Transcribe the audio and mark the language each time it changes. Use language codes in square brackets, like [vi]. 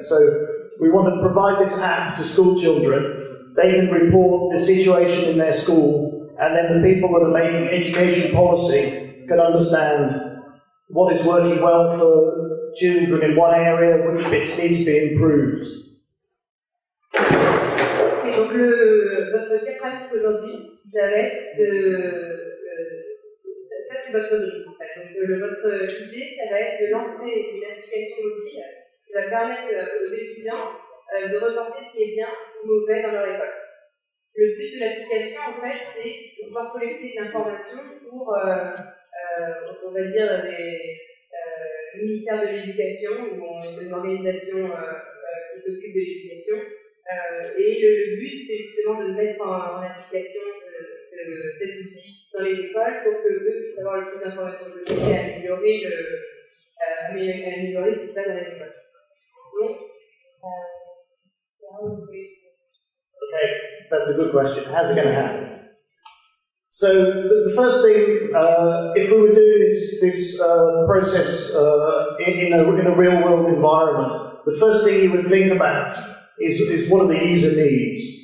[en] So we want to provide this app to school children. They can report the situation in their school, and then the people that are making education policy can understand what is working well for children in one area, which bits need to be improved. [fr] Et donc votre cas pratique aujourd'hui, ça va être ça c'est votre brief en fait. Donc votre idée, ça va être de lancer une application mobile qui va permettre aux étudiants de reporter ce qui est bien ou mauvais dans leur école. Le but de l'application, en fait, c'est de pouvoir collecter de l'information pour, on va dire, le ministère de l'Éducation ou une organisation qui s'occupe de l'éducation. Et le but, c'est justement de mettre en application cet outil dans les écoles pour que eux puissent avoir le plus d'informations possible et améliorer ce qui se passe dans les écoles. Donc, [en] okay, that's a good question. How's it going to happen? So the first thing, if we were doing this process in a real world environment, the first thing you would think about is what are the user needs.